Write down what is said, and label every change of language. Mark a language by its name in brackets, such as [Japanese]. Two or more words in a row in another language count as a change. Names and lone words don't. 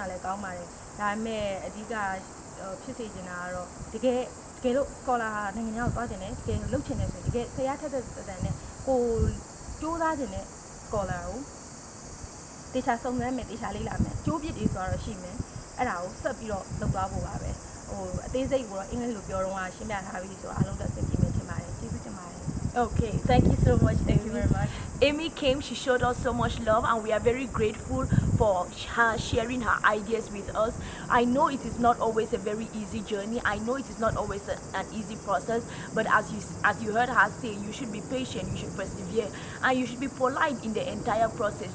[Burmese] လည်းကောင်းပါတယ်ဒါပေမဲ့အဓိကဖြစ်စေချင်တာကတော့တကယ်လို့ scholar နိုင်ငံခြားကိုသွားချင်တယ်တကယ်လုပ်ချင်တယ်ဆိုရင်တကယ်ဆရာထက်တဲ့နဲ့ကိုကြိုးစားချင်တဲ့ scholar ကိုတေချာစုံစမ်းမယ်တေချာလေးလာမယ်ကျိုးပြစ်တွေဆိုတော့ရှိမယ်အဲ့ဒါကိုဆက်ပြီးတော့လုပ်သွားဖို့ပါပဲဟိုအသေးစိတ်ကိုတော့အင်္ဂလိပ်လိုပြောတော့ရှင်းပြထားပြီးဆိုတော့အားလုံးတက်ဆင်ပြေမယ်ထင်ပါတယ်ကျေးဇူးတင်ပါတယ် [English] Okay, thank you so much. Thank you very much. Amy came, she showed us so much love, and we are very grateful for her sharing her ideas with us. I know it is not always a very easy journey. I know it is not always an easy process, but as you heard her say, you should be patient, you should persevere, and you should be polite in the entire process.